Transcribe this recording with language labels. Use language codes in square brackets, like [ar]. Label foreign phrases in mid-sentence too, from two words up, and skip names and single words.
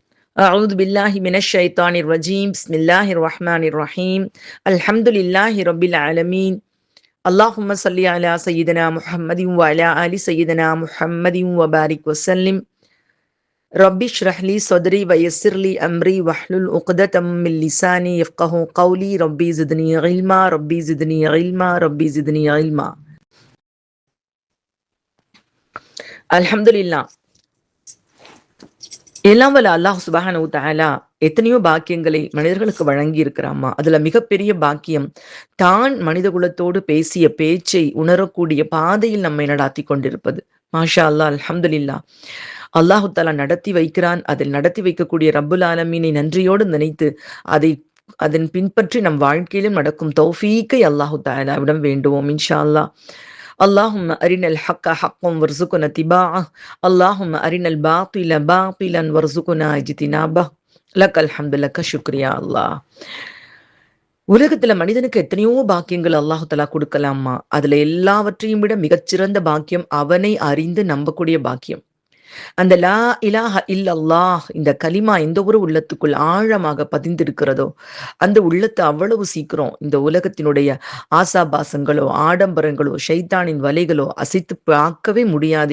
[ar] أعوذ بالله من الشيطان الرجيم بسم الله الرحمن الرحيم الحمد لله رب العالمين اللهم صل على سيدنا محمد وعلى آل سيدنا محمد وبارك وسلم رب اشرح لي صدري ويسر لي أمري واحلل عقدة من لساني يفقهوا قولي ربي زدني علما ربي زدني علما ربي زدني علما الحمد لله. [ta] எல்லாம் வல்ல [ar] الله سبحانه تعالى [ta] எத்தனையோ பாக்கியங்களை மனிதர்களுக்கு வழங்கி இருக்கிறாமா. அதுல மிகப்பெரிய பாக்கியம் தான் மனித குலத்தோடு பேசிய பேச்சை உணரக்கூடிய பாதையில் நம்மை நடாத்தி கொண்டிருப்பது. [ar] ما شاء الله، الحمد لله. الله تعالى [ta] நடத்தி வைக்கிறான். அதில் நடத்தி வைக்கக்கூடிய ரப்புல் ஆலமீனை நன்றியோடு நினைத்து அதன் பின்பற்றி நம் வாழ்க்கையிலும் நடக்கும் தௌஃபீக்கை அல்லாஹு தஆலாவிடம் வேண்டுவோம் [ar] إن شاء الله. اللهم أرنا الحق حقا وارزقنا اتباعه اللهم أرنا الباطل باطلا وارزقنا اجتنابه لك الحمد لك شكر يا الله. [ta] உலகத்துல மனிதனுக்கு எத்தனையோ பாக்கியங்கள் [ar] الله تعالى [ta] கொடுக்கலாமா. அதுல எல்லாவற்றையும் விட மிகச்சிறந்த பாக்கியம் அவனை அறிந்து நம்பக்கூடிய பாக்கியம். அந்த [ar] لا إله إلا الله [ta] இந்த கலிமா எந்த ஒரு உள்ளத்துக்குள் ஆழமாக பதிந்திருக்கிறதோ அந்த உள்ளத்தை அவ்வளவு சீக்கிரம் இந்த உலகத்தினுடைய ஆசாபாசங்களோ ஆடம்பரங்களோ ஷைத்தானின் வலைகளோ அசைத்து பார்க்கவே முடியாது.